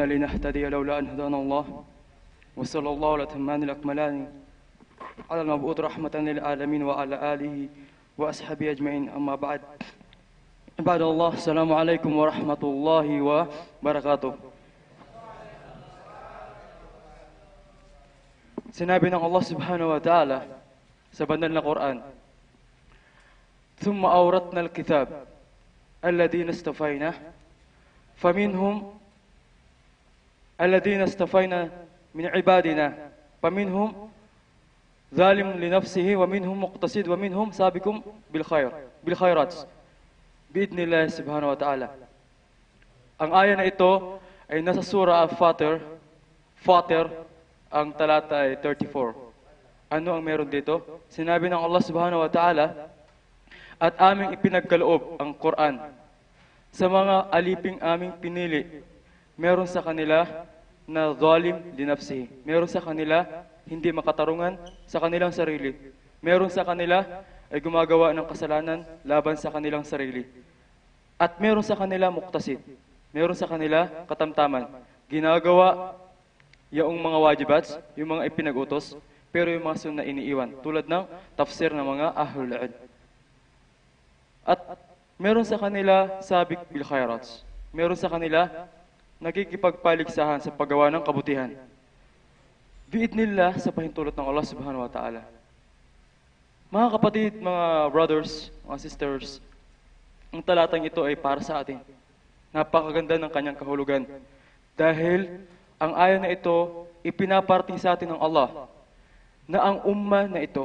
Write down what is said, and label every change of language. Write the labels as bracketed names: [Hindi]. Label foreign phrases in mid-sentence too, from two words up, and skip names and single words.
[Arabic] لنهتدي لولا أن هدانا الله وصلى الله على الأتمان الأكملان على المبعوث رحمة للعالمين وعلى آله وأصحابه أجمعين أما بعد عباد الله السلام عليكم ورحمة الله وبركاته. [Filipino] Sinabi ng Allah [Arabic] سبحانه وتعالى [Filipino] sa banal na Quran, [Arabic] ثم أورثنا الكتاب الذين اصطفينا فمنهم الذين اصطفينا من عبادنا فمنهم ظالم لنفسه ومنهم مقتصد ومنهم سابق بالخيرات بإذن الله سبحانه وتعالى. [Filipino] Ang aya na ito ay nasa surah Al-Fatir, ang talata ay 34. Ano ang meron dito? Sinabi ng Allah [Arabic] سبحانه وتعالى, [Filipino] at aming ipinagkaloob ang Quran sa mga aliping aming pinili. Meron sa kanila na [Arabic] ظالم لنفسه. [Filipino] Meron sa kanila hindi makatarungan sa kanilang sarili. Meron sa kanila ay gumagawa ng kasalanan laban sa kanilang sarili. At meron sa kanila muqtasid. Meron sa kanila katamtaman. Ginagawa yung mga wajibats, yung mga ipinag-utos, pero yung mga sunna iniiwan. Tulad ng tafsir ng mga [Arabic] أهل العلم. [Filipino] At meron sa kanila [Arabic] سابق بالخيرات. [Filipino] Meron sa kanila nagkikipagpaligsahan sa paggawa ng kabutihan. Biidnillah sa pahintulot ng Allah [Arabic] سبحانه وتعالى. [Filipino] Mga kapatid, mga brothers, mga sisters, ang talatang ito ay para sa atin. Napakaganda ng kanyang kahulugan. Dahil ang aya na ito ipinaparting sa atin ng Allah na ang ummah na ito.